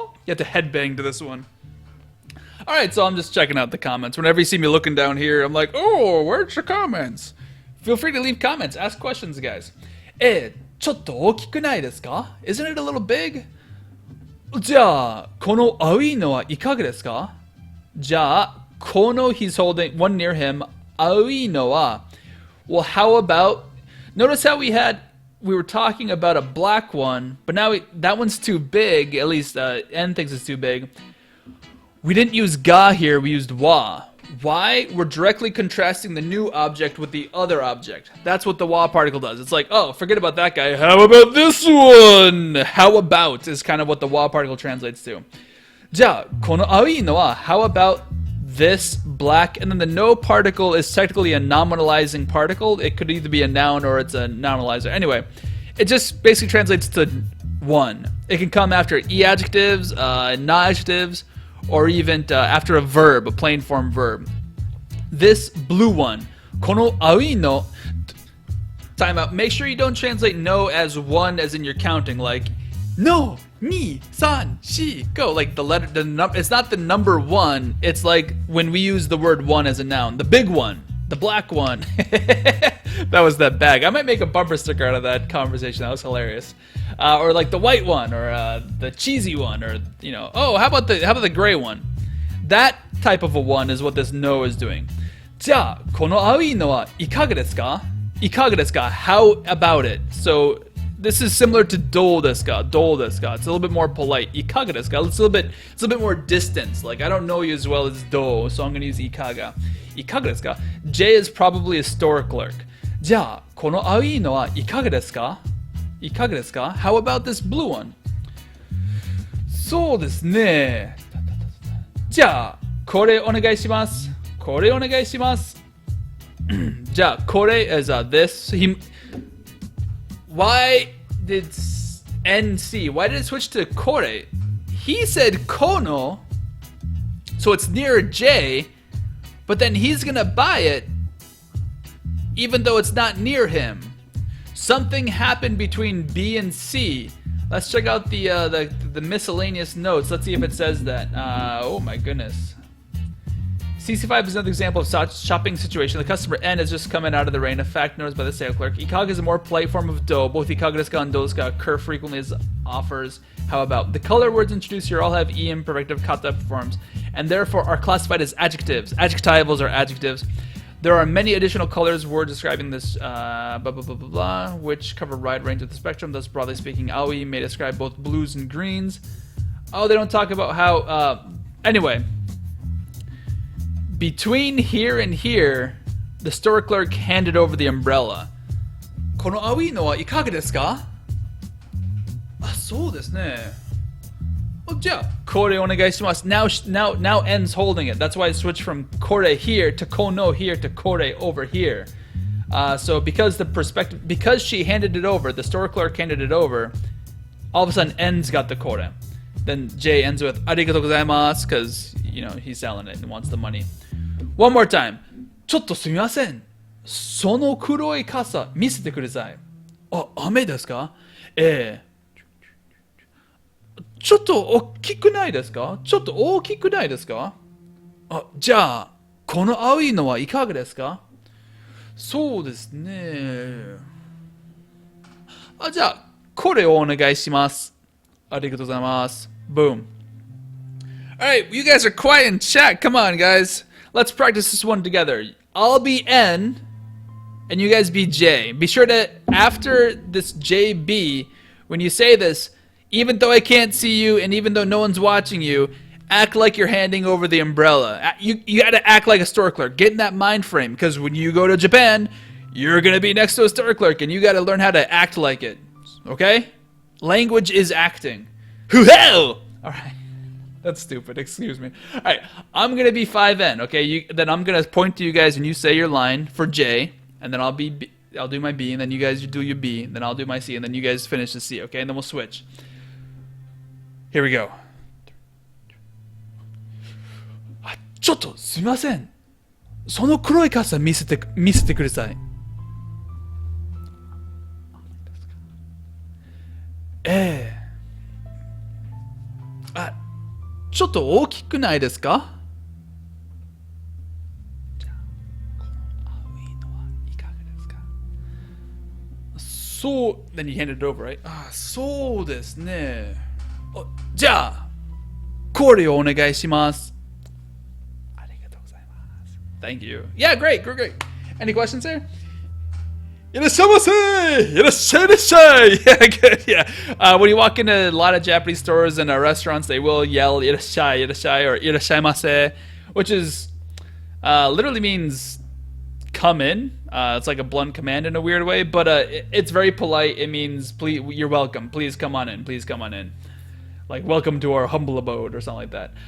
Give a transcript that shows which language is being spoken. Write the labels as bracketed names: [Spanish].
[English] You have to headbang to this one. Alright, so I'm just checking out the comments. Whenever you see me looking down here, I'm like, oh, where's the comments? Feel free to leave comments. Ask questions, guys. [Japanese] ちょっと大きくないですか? [English] Isn't it a little big? [Japanese] じゃあ、この青いのはいかがですか? じゃあ、この [English] he's holding one near him. [Japanese] 青いのは [English] well, how about notice how we were talking about a black one, but now that one's too big. At least N thinks it's too big. We didn't use ga here, we used wa. Why? We're directly contrasting the new object with the other object. That's what the wa particle does. It's like, oh, forget about that guy. How about this one? How about is kind of what the wa particle translates to. [Japanese] じゃあ、この青いのは [English] how about this black? And then the no particle is technically a nominalizing particle. It could either be a noun or it's a nominalizer. Anyway, it just basically translates to one. It can come after e adjectives, na adjectives, or even after a verb, a plain form verb. This blue one, [Japanese] この青いの, [English] time out. Make sure you don't translate no as one as in you're counting, like no, ni, san, shi, go. Like the letter, it's not the number one. It's like when we use the word one as a noun. The big one, the black one. That was that bag. I might make a bumper sticker out of that conversation. That was hilarious. Or like the white one, or the cheesy one, or you know, oh, how about the gray one? That type of a one is what this no is doing. [Japanese] じゃあ、この青いのはいかがですか? いかがですか? [English] How about it? So this is similar to [Japanese] どうですか? どうですか? [English] It's a little bit more polite. [Japanese] いかがですか? [English] It's a little bit more distance. Like I don't know you as well as どう, so I'm going to use いかが. [Japanese] いかがですか? [English] J is probably a store clerk. [Japanese] じゃあ、この青いのはいかがですか? いかがですか? [English] How about this blue one? [Japanese] そうですね。じゃあ、これお願いします。これお願いします。じゃあ、これ [English] is this. Why did NC? Why did it switch to これ? He said この, so it's near J, but then he's gonna buy it, even though it's not near him. Something happened between B and C. Let's check out the miscellaneous notes. Let's see if it says that. Oh my goodness. CC5 is another example of such shopping situation. The customer N has just come in out of the rain, a fact noticed by the sales clerk. Ikaga is a more polite form of do. Both ikaga desu ka and do desu ka occur frequently as offers. How about? The color words introduced here all have E imperfective kata forms, and therefore are classified as adjectives. Adjectivals are adjectives. There are many additional colors words describing this blah blah blah blah blah, which cover a wide range of the spectrum. Thus, broadly speaking, aoi may describe both blues and greens. Oh, they don't talk about how. Anyway, between here and here, the store clerk handed over the umbrella. [Japanese] この青いのはいかがですか?あ、そうですね。じゃあ、これお願いします. [English] Now N's holding it. That's why I switched from これ here to この here to これ over here. So because she handed it over, the store clerk handed it over, all of a sudden N's got the これ. Then J ends with [Japanese] ありがとうございます [English] because, you know, he's selling it and wants the money. One more time. [Japanese] ちょっとすみません。その黒い傘見せてください。あ、雨ですか？ええ。ちょっと大きくないですか？ちょっと大きくないですか？あ、じゃあ、この青いのはいかがですか？そうですね。あ、じゃあ、これをお願いします。ありがとうございます。 [English] Boom. Alright, you guys are quiet in chat. Come on, guys. Let's practice this one together. I'll be N, and you guys be J. Be sure to, after this JB, when you say this, even though I can't see you, and even though no one's watching you, act like you're handing over the umbrella. You gotta act like a store clerk. Get in that mind frame, because when you go to Japan, you're gonna be next to a store clerk, and you gotta learn how to act like it. Okay? Language is acting. Hoo-hell! Alright. That's stupid, excuse me. Alright, I'm gonna be 5N, okay? Then I'm gonna point to you guys and you say your line for J, and then I'll do my B, and then you guys do your B, and then I'll do my C, and then you guys finish the C, okay? And then we'll switch. Here we go. [Japanese] あ、ちょっとすみません。その黒い傘見せてください。ええ。あ、ちょっと大きくないですか？じゃあ、この青いのはいかがですか？ [English] そう、then you handed it over, right? [Japanese] あ、そうですね。じゃあ、これをお願いします。ありがとうございます。 [English] Thank you. Yeah, great. Any questions there? [Japanese] いらっしゃいませ! いらっしゃいいらっしゃい! [English] Yeah, good, yeah. When you walk into a lot of Japanese stores and restaurants, they will yell いらっしゃい or いらっしゃいませ, which is literally means come in. It's like a blunt command in a weird way, but it's very polite. It means please, you're welcome. Please come on in. Please come on in. Like, welcome to our humble abode or something like that.